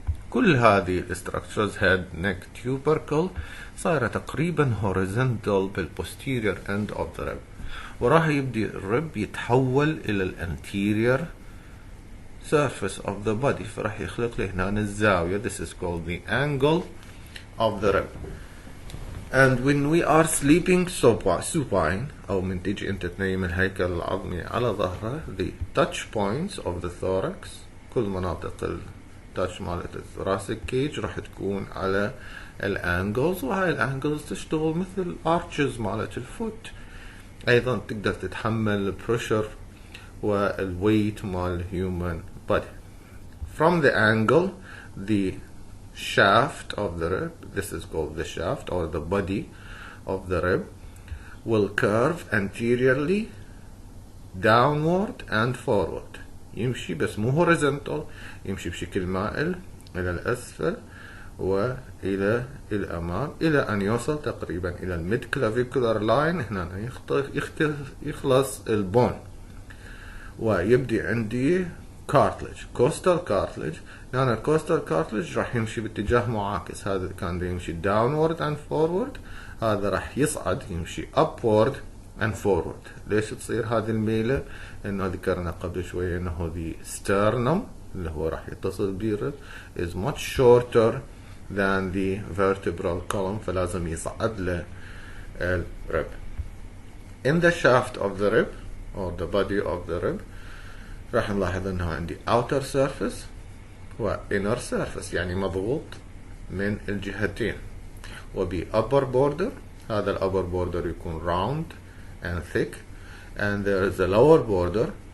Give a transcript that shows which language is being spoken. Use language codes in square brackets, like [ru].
[ar] كل هذه الاستراكشرز هيد نيك tubercle صايرة تقريبا horizontal بالposterior end of the rib، وراح يبدي الرب يتحول إلى الانتيريور surface of the body، فراح يخلق لي هنا الزاوية. [en] This is called the angle of the rib. And when we are sleeping supine [ar] أو من تيجي أنت تنيم الهيكل العظمي على ظهره، [en] the touch points of the thorax، [ar] كل مناطق التاتش مالت الثوراسيك كيج راح تكون على الانجلز، وهاي الانجلز تشتغل مثل arches مالت الفوت، أيضا تقدر تتحمل البريشر والويت مال human body. [en] From the angle, the shaft of the rib, this is called the shaft or the body of the rib, will curve anteriorly downward and forward. [ar] يمشي بس مو horizontal، يمشي بشكل مائل إلى الأسفل وإلى الأمام إلى أن يوصل تقريبا إلى الميد كلافيكولار لاين. هنا يخلص البون ويبدي عندي cartilage coastal cartilage. هنا الكوستال كارتلج راح يمشي باتجاه معاكس، هذا كان يمشي downward and forward، هذا راح يصعد يمشي upward and forward. ليش تصير هذه الميلة؟ لأنه ذكرنا قبل شوية أنه the sternum اللي هو راح يتصل بالرب [en] is much shorter than the vertebral column، [ar] فلازم يصعد له الرب. [en] In the shaft of the rib [ar] or the body of the rib راح نلاحظ أنه عندي outer surface و inner surface، يعني مضغوط من الجهتين، وب upper border، هذا ال upper border يكون [en] round and thick، and there is a lower border.